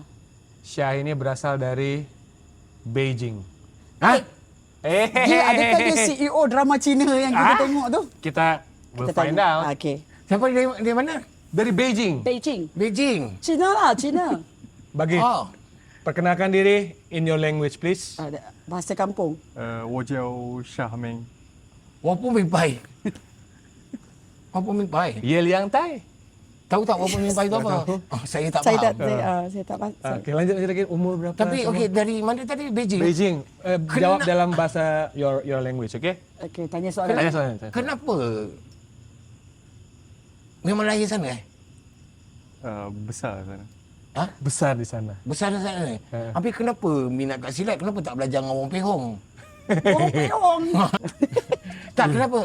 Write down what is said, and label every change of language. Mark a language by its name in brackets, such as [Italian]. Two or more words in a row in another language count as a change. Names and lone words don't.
[Malay] Syah ini berasal dari Beijing. Hah? Dia adakah dia CEO drama Cina yang kita tengok tu? Kita will Kita find tanya. out. Okey. Siapa dia mana? Dari Beijing. Beijing. Beijing. Cina lah, Cina. Bagi Oh. perkenalkan diri [English] in your language please. [Malay] Ada bahasa kampung. [Chinese] 我叫夏明，我不明白。我不明白。 Ye Liang Tai. [Malay] Tahu tak apa mimpi itu apa? Oh, saya tak Saya tak faham. saya tak faham. Okey, lanjut lagi umur berapa? Tapi semua? okey, dari mana tadi? Beijing. Beijing. Jawab dalam bahasa [English] your language, [Malay] okey? Okey, tanya soalan. Tanya soalan. Kenapa? Memang lahir sana eh? besar sana. Ha? Besar di sana. Besar di sana eh? Tapi kenapa minat kat silat? Kenapa tak belajar dengan Wong Peng Hong? Orang peong. Tak, kenapa?